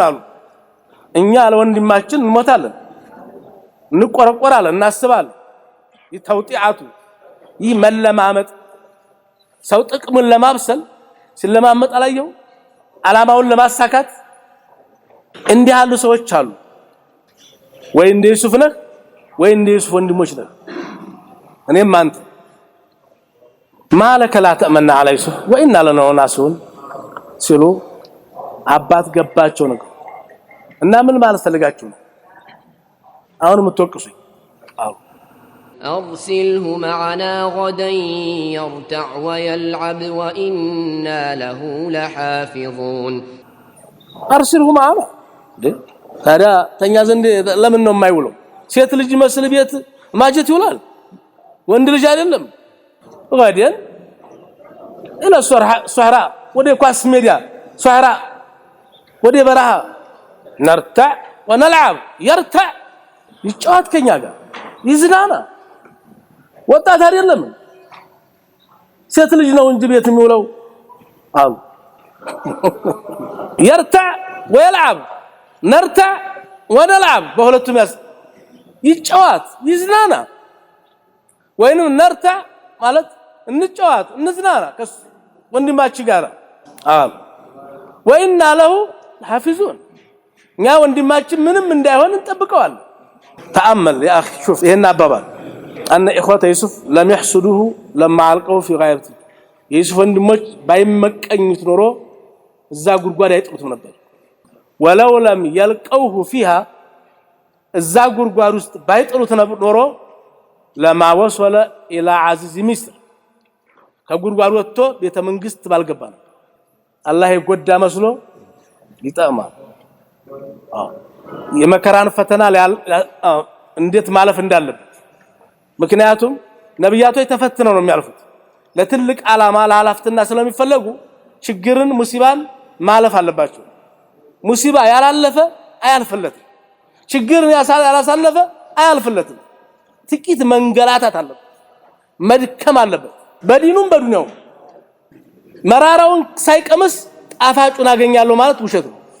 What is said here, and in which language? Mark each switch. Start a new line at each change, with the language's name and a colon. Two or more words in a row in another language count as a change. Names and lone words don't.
Amharic: አሉ እኛ ለወንድማችን እንሞታለን እንቆረቆራለን እናስባለን ይተውጢዓቱ ይመለማመጥ ሰው ጥቅሙን ለማብሰል ስለማመጥ አላየው አላማውን ለማሳካት እንዲህ ያሉ ሰዎች አሉ ወይ እንደ ዩሱፍ ነህ ወይ እንደ ዩሱፍ ወንድሞች ነህ እኔም አንተ
Arabic: مالك لا تأمنا على يوسف وإنا لناصحون
Amharic: ሲሉ አባት ገባቸው ነው እና ምን ማለት ፈልጋችሁ ነው አሁን የምትወቅሱኝ አው
Arabic: أرسله معنا غدا يرتع ويلعب وإنا له لحافظون أرسله معنا
Amharic: ታዲያ ተኛ ዘንድ ለምን ነው የማይውለው ሴት ልጅ መስል ቤት ማጀት ይውላል ወንድ ልጅ አይደለም ወዲያን ኢላ ሱህራ ወደ ኳስ ሜዳ ሱህራ ወደ በረሃ
Arabic: نرتع ونلعب يرتع
Amharic: ይጫወት ከኛ ጋር ይዝናና ወጣት አይደለም ሴት ልጅ ነው እንጂ ቤት የሚውለው አው
Arabic: يرتع ويلعب نرتع ونلعب
Amharic: በሁለቱም ይጫወት ይዝናና ወይንም نرتع ማለት እንጫወት እንዝናና ወንድማችን ጋር አው
Arabic: وإنا له
Amharic: حافظون እኛ ወንድማችን ምንም እንዳይሆን እንጠብቀዋል ተአመል
Arabic: يا اخي شوف
Amharic: ይሄን አባባል أن
Arabic: إخوة يوسف لم يحسدوه لما علقوا في غايته يوسف
Amharic: ወንድሞች ባይመቀኙት ኖሮ እዛ ጉርጓድ አይጥሉትም ነበር
Arabic: ولو لم يلقوه فيها
Amharic: እዛ ጉርጓድ ውስጥ ባይጥሉት ኖሮ
Arabic: لما وصل الى عزيز مصر
Amharic: ከጉርጓድ ወጥቶ ቤተ መንግስት ባልገባ ነው አላህ ይጎዳ መስሎ ይጣማል የመከራን ፈተና እንዴት ማለፍ እንዳለበት ምክንያቱም ነብያቶች ተፈትነው ነው የሚያልፉት ለትልቅ ዓላማ ለሐላፍትና ስለሚፈልጉ ችግርን ሙሲባን ማለፍ አለባቸው ሙሲባ ያላለፈ አያልፍለትም ችግርን ያላሳለፈ አያልፍለትም ጥቂት መንገላታት አለበት መድከም አለበት በዲኑም በዱንያው መራራውን ሳይቀምስ ጣፋጩን አገኛለሁ ማለት ውሸት ነው